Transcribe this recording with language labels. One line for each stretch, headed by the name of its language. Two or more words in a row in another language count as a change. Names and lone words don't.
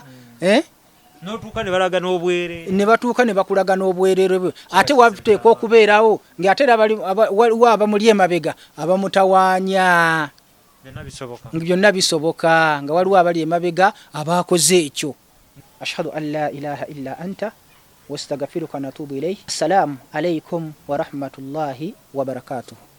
Ganda: n'otuuka ne balaga n'obwereere ne batuuka ne bakulaga n'obwereere bwe ate wateekwa okubeerawo ng'ate waliwo abamuli emabega abamutawaanya byonna bisoboka nga waliwo abali emabega abakoze ekyo.
Arabic: أشهد أن لا إله إلا أنت وأستغفرك ونتوب إليك. السلام عليكم ورحمة الله وبركاته.